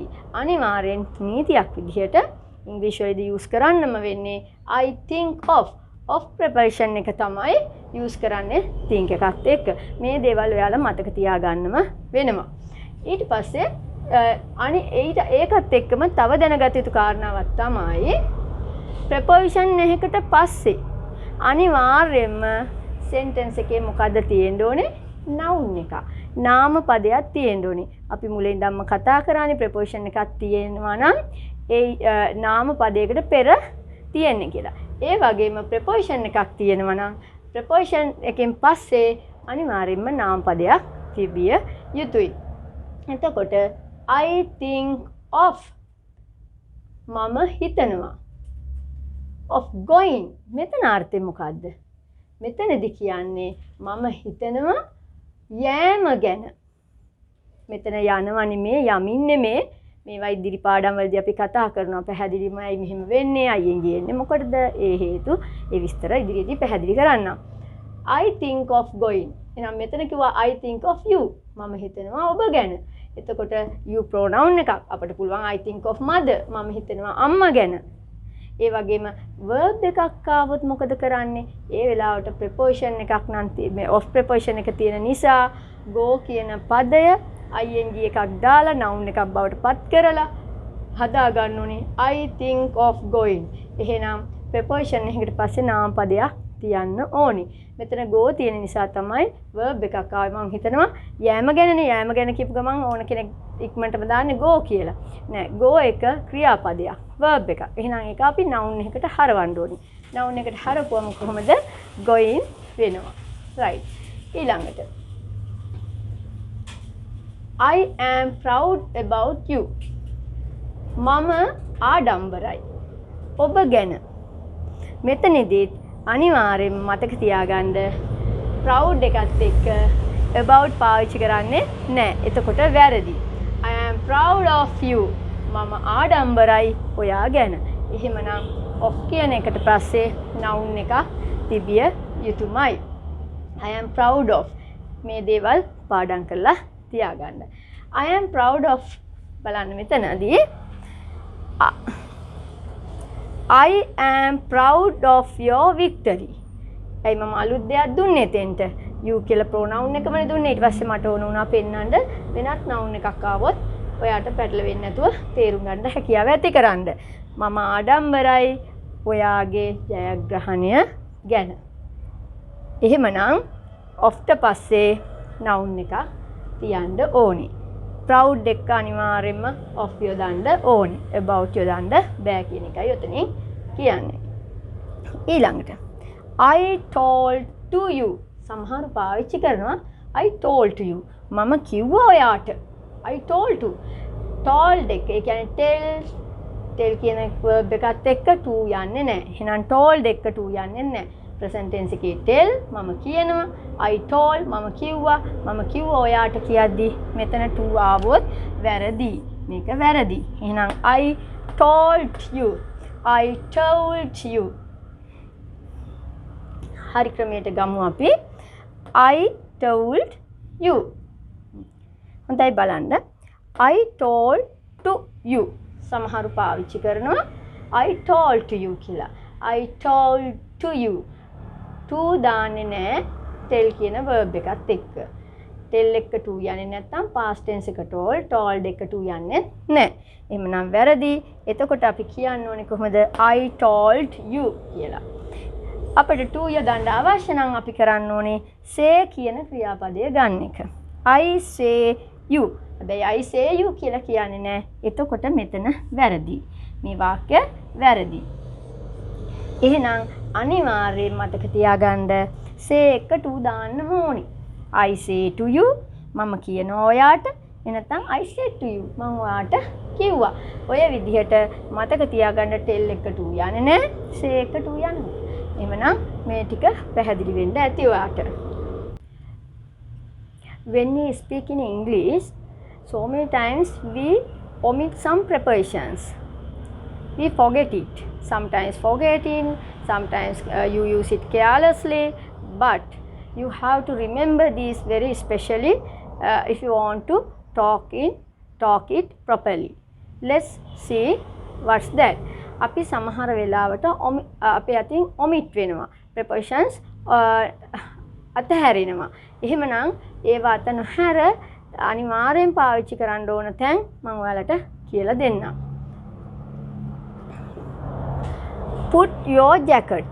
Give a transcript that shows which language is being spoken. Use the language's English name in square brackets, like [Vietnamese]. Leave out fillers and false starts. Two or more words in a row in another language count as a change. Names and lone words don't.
[Sinhala] අනිවාර්යෙන් නීතියක් විදිහට ඉංග්‍රීසි වලදී use කරන්නම වෙන්නේ [English] I think of [Sinhala] preposition එක තමයි use කරන්නේ think එකත් එක්ක. මේ දේවල් ඔයාලා මතක තියාගන්නම වෙනවා. ඊට පස්සේ ඒකත් එක්කම තව දැනගත යුතු කාරණාවක් තමයි preposition එකකට පස්සේ අනිවාර්යයෙන්ම sentence එකේ මොකද්ද තියෙන්න ඕනේ? noun එක. නාම පදයක් තියෙන්න ඕනේ. අපි මුලින් ඉඳන්ම කතා කරානේ preposition එකක් තියෙනවා නම් ඒ නාම පදයකට පෙර තියෙන්නේ කියලා. ඒ වගේම preposition එකක් තියෙනවා නම් preposition එකෙන් පස්සේ අනිවාර්යයෙන්ම නාම පදයක් තිබිය යුතුයි. එතකොට [English] I think of [Sinhala] මම හිතනවා. [English] of going [Sinhala] මෙතන අර්ථය මොකද්ද? මෙතනදී කියන්නේ මම හිතනවා යෑම ගැන. මෙතන යනවා නෙමේ යමින් නෙමේ. මේවා ඉදිරි පාඩම් වලදී අපි කතා කරනවා පැහැදිලිමයි මෙහෙම වෙන්නේ අයියෙන් ගියන්නේ මොකටද? ඒ හේතු ඒ විස්තර ඉදිරියේදී පැහැදිලි කරන්නම්. [English] I think of going. එහෙනම් මෙතන කිව්වා I think of you. [Sinhala] මම හිතනවා ඔබ ගැන. එතකොට you pronoun එකක් අපිට පුළුවන් [English] I think of mother. [Sinhala] මම හිතනවා අම්මා ගැන. ඒ වගේම verb එකක් ආවොත් මොකද කරන්නේ? ඒ වෙලාවට preposition එකක් නම් මේ of preposition එක තියෙන නිසා go කියන පදය ing එකක් දාලා noun එකක් බවට පත් කරලා හදා ගන්න ඕනේ [English] I think of going. [Sinhala] එහෙනම් preposition එකකට පස්සේ නාම පදයක් තියන්න ඕනි. මෙතන go තියෙන නිසා තමයි verb එකක් ආවේ. මම හිතනවා යෑම ගැනනේ යෑම ගැන කියපු ගමන් ඕන කෙනෙක් ඉක්මනටම දාන්නේ go කියලා. නෑ go එක ක්‍රියාපදයක් verb එකක්. එහෙනම් ඒක අපි noun එකකට හරවන්න ඕනි. noun එකට හරවුවම කොහොමද going වෙනවා. right. [English] ඊළඟට I am proud about you. [Sinhala] මම ආඩම්බරයි. ඔබ ගැන. මෙතනදීත් අනිවාර්යෙන් මතක තියාගන්න proud එකත් එක්ක about පාවිච්චි කරන්නේ නැහැ. එතකොට වැරදි. [English] I am proud of you. [Sinhala] මම ආඩම්බරයි ඔයා ගැන. එහෙමනම් of කියන එකට පස්සේ noun එකක් තිබිය යුතුමයි. [English] I am proud of [Sinhala] මේ දේවල් පාඩම් කරලා තියාගන්න. [English] I am proud of [Sinhala] බලන්න මෙතනදී [English] I am proud of your victory. [Sinhala] ඇයි මම අලුත් දෙයක් දුන්නේ එතෙන්ට? you කියලා pronoun එකමනේ දුන්නේ. ඊට පස්සේ මට ඕන වුණා පෙන්නන්න වෙනත් noun එකක් ආවොත් ඔයාට පැටලෙන්නේ නැතුව තේරුම් ගන්න හැකියාව ඇති කරන්න. මම ආඩම්බරයි ඔයාගේ ජයග්‍රහණය ගැන. එහෙමනම් of ට පස්සේ noun එකක් තියන්න ඕනි. proud එක අනිවාර්යයෙන්ම of යොදන්න ඕනි. about යොදන්න බෑ කියන එකයි උතනින් කියන්නේ. [English] ඊළඟට I told to you. [Sinhala] සමහර පාවිච්චි කරනවා [English] I told to you. [Sinhala] මම කිව්වා ඔයාට. [English] I told to. [Sinhala] told එක ඒ කියන්නේ tell කියන verb එකත් එක්ක to යන්නේ නැහැ. එහෙනම් told එක to යන්නේ නැහැ. [English] present tense [Sinhala] එකේ tell මම කියනවා [English] I told [Sinhala] මම කිව්වා ඔයාට කියද්දි මෙතන to ආවොත් වැරදි. මේක වැරදි. එහෙනම් [English] I told you. I told you. [Sinhala] හරි ක්‍රමයට ගමු අපි. [English] I told you. [Sinhala] හොඳයි බලන්න. [English] I told to you. [Sinhala] සමහරු පාවිච්චි කරනවා [English] I told to you [Sinhala] කියලා. [English] I told to you. [Sinhala] to දාන්නේ නැහැ tell කියන verb එකත් එක්ක. tell එක to යන්නේ නැත්නම් [English] past tense [Sinhala] එක told එක to යන්නේ නැහැ. එහෙමනම් වැරදි. එතකොට අපි කියන්න ඕනේ කොහොමද? [English] I told you [Sinhala] කියලා. අපිට to යොදන්න අවශ්‍ය නම් අපි කරන්න ඕනේ say කියන ක්‍රියාපදය ගන්න එක. [English] I say you. හැබැයි I say you [Sinhala] කියලා කියන්නේ නැහැ. එතකොට මෙතන වැරදි. මේ වාක්‍ය වැරදි. එහෙනම් අනිවාර්යයෙන් මතක තියාගන්න say එක to දාන්න ඕනි. [English] I say to you [Sinhala] මම කියනවා ඔයාට. එනතම් [English] I said to you [Sinhala] මම ඔයාට කිව්වා. ඔය විදිහට මතක තියාගන්න tell එක to යන්නේ නැහැ. say එක to යනවා. එහෙමනම් මේ ටික පැහැදිලි වෙන්න ඇති ඔයාට. [English] When we speak in English, so many times we omit some prepositions. We forget it. Sometimes forgetting, sometimes you use it carelessly, but you have to remember this very specially if you want to talk it properly. Let's see what's that. [Sinhala] අපි සමහර වෙලාවට අපේ අතින් omit වෙනවා. prepositions අතහැරෙනවා. එහෙමනම් ඒවා අත නොහැර අනිවාර්යෙන් පාවිච්චි කරන්න ඕන තැන් මම ඔයාලට කියලා දෙන්නම්. [English] Put your jacket.